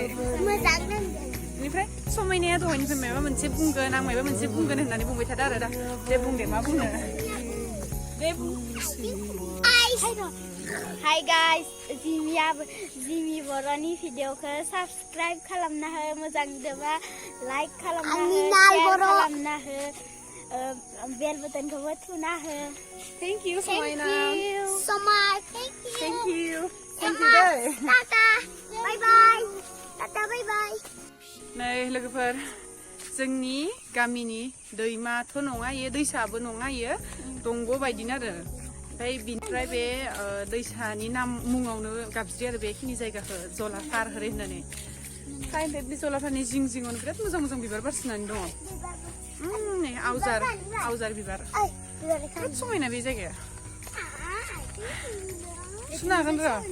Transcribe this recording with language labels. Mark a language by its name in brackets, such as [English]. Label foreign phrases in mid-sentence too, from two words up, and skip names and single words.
[Bodo] मोजां नांदों बेनिफ्राय समायनाया दहायनिफ्राय माबा मोनसे बुंगोन आं माबा मोनसे बुंगोन होननानै बुंबाय थादों आरो दा दे बुंदे मा बुंनो दे [English] Hi guys, [Bodo] Jimmy Boroni video ke subscribe खालामना हो मोजां दोबा like खालामना हो share खालामना हो [English] bell button [Bodo] खौबो थुना हो [English] Thank you Somaina Thank you so much Thank you deh Tata bye bye Tata bye bye [Bodo] नै लोगोफोर जोंनि गामिनि दैमाथ' नङा इयो दैसाबो नङा इयो दंग' बायदिनो आरो ओमफ्राय बिनिफ्राय बे दैसानि नाम मुङावनो गाबज्रि आरो बेखिनि जायगाखौ जलाफार होरै होननानै ओमफ्राय बे जलाफारनि जिं जिङावनो बिराद मोजां मोजां बिबार बारसिनानै दङ नै आवजार बिबार बिराद समायना बे जायगाया सुनो हागोन र'